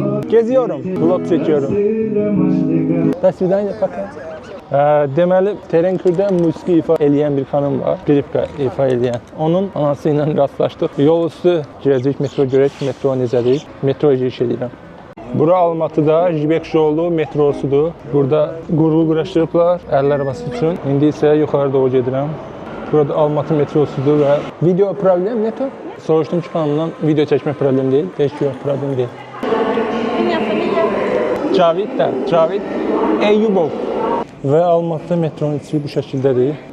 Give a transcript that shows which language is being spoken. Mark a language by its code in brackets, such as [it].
[tr] Geziyorum, vlog çekiyorum. [ru] До свидания, пока. [az] Deməli, Terenkürdə musiqi ifa eləyən bir xanım var, klipka ifa eləyən. Onun anası ilə rastlaşdıq. Yol üstü girəcək metro görək, metro necədir? Metroya giriş edirəm. Bura Almatıda Jibek yolu metrosudur. Burada qurğu quraşdırıblar əllər arabası üçün. İndi isə yuxarı doğru gedirəm. Burada Almatı metrosudur və video problem nedir? Soruşdum ki, xanımdan video çəkmək problem deyil. Heç yox, problem deyil. Cavid Eyyubov. Və Almatı metronun içi bu şəkildədir.